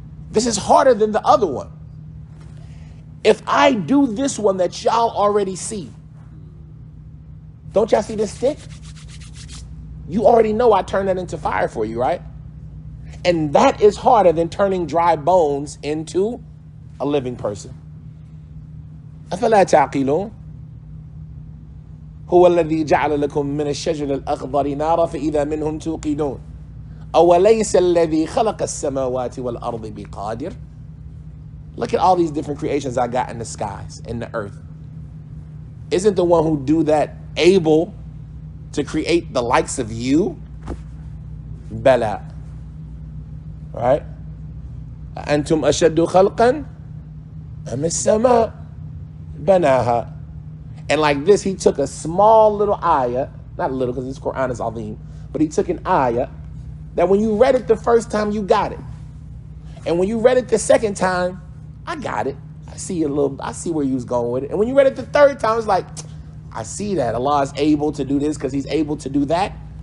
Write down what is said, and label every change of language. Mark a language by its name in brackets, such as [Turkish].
[English] This is harder than the other one. If I do this one that y'all already see, don't y'all see this stick? You already know I turned that into fire for you, right? And that is harder than turning dry bones into a living person. [Arabic] أفلا تعقلون هو الذي جعل لكم من الشجر الأخضر نارا فإذا منهم توقدون أوليس الذي خلق السماوات والأرض بقادر. [English] Look at all these different creations I got in the skies, in the earth. Isn't the one who do that able to create the likes of you? Bala. Right? [Arabic] أنتم أشد خلقا أم السماء بناها. [English] And like this, He took a small little ayah, not little because this Quran is azim, but He took an ayah that when you read it the first time, you got it. And when you read it the second time, I got it. I see where you was going with it. And when you read it the third time, it's like, I see that Allah is able to do this because He's able to do that.